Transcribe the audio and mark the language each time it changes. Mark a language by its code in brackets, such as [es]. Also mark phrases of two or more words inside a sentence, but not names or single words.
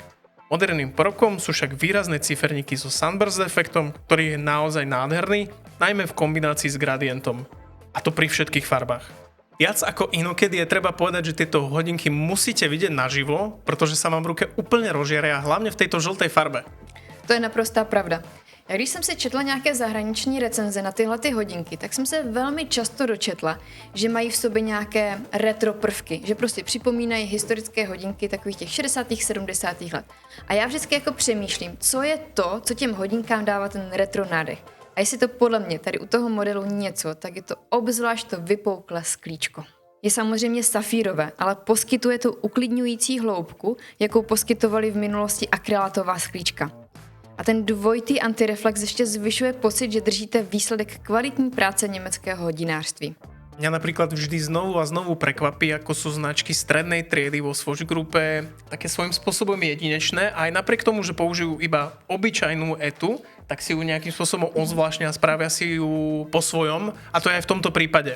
[sk] Moderným prvkom sú však výrazné ciferníky so sunburst efektom, ktorý je naozaj nádherný, najmä v kombinácii s gradientom. A to pri všetkých farbách. Viac ako inokedy je treba povedať, že tieto hodinky musíte vidieť naživo, pretože sa vám v ruke úplne rozžiaria, hlavne v tejto žltej farbe. [cs] To je naprostá pravda. A když jsem si četla nějaké zahraniční recenze na tyhle ty hodinky, tak jsem se velmi často dočetla, že mají v sobě nějaké retro prvky, že prostě připomínají historické hodinky takových těch 60. 70. let. A já vždycky jako přemýšlím, co je to, co těm hodinkám dává ten retro nádech. A jestli to podle mě tady u toho modelu něco, tak je to obzvlášť to vypouklé sklíčko. Je samozřejmě safírové, ale poskytuje tu uklidňující hloubku, jakou poskytovali v minulosti akrylátová sklíčka. A ten dvojitý antireflex ještě zvyšuje pocit, že držíte výsledek kvalitní práce německého hodinářství. [sk] Mňa napríklad vždy znovu a znovu prekvapí, ako sú značky strednej triedy vo Swatch grupe také svojím spôsobom jedinečné a aj napriek tomu, že použijú iba obyčajnú etu, tak si ju nejakým spôsobom ozvláštnia a spravia si ju po svojom, a to je aj v tomto prípade.